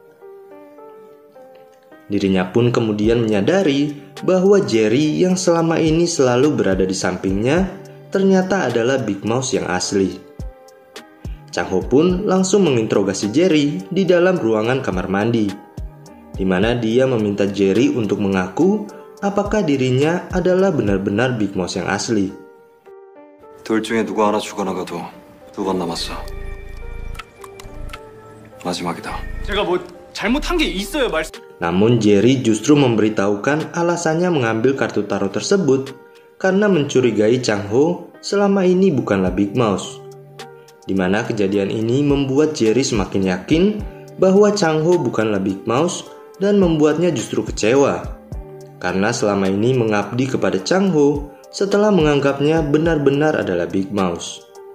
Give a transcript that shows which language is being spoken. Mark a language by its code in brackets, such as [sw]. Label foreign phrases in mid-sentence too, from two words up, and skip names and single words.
[id] Dirinya pun kemudian menyadari bahwa Jerry yang selama ini selalu berada di sampingnya ternyata adalah Big Mouse yang asli. Chang Ho pun langsung menginterogasi Jerry di dalam ruangan kamar mandi, di mana dia meminta Jerry untuk mengaku apakah dirinya adalah benar-benar Big Mouse yang asli. [ko] 둘 중에 누구 하나 죽어나가도 두 번 남았어. 마지막이다. 제가 뭐 잘못한 게 있어요, 말씀. [id] Namun Jerry justru memberitahukan alasannya mengambil kartu tarot tersebut karena mencurigai Chang Ho selama ini bukanlah Big Mouse. Di mana kejadian ini membuat Jerry semakin yakin bahwa Chang Ho bukanlah Big Mouse dan membuatnya justru kecewa karena selama ini mengabdi kepada Chang Ho setelah menganggapnya benar-benar adalah Big Mouse.